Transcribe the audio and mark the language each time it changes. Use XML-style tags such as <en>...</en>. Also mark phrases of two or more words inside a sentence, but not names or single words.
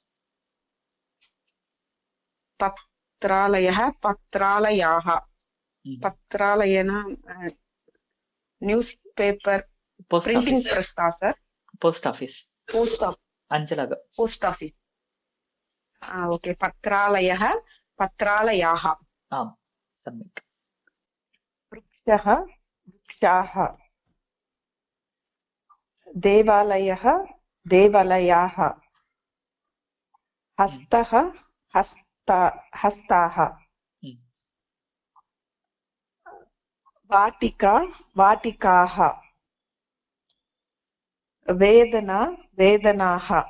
<sa>பத்ராலயஹ பத்ராலயாஹா.</sa> <ta>பத்ராலயனா</ta> <en>news paper</en> <ta>போஸ்ட் பிரிண்டிங் ஆஃபீஸ் பிரஸ் தான் சார்.</ta> <en>post office</en> <ta>அஞ்சலகம்.</ta> <en>post office. okay.</en> <sa>பத்ராலயः பத்ராலயாः.</sa> <ta>ஆம் சம்யக்.</ta> <sa>वृक्षः वृक्षाः देवालयः देवालयाः हस्तः हस्ताः ம். वाटिका वाटिकाः वेदना वेदनाः</sa>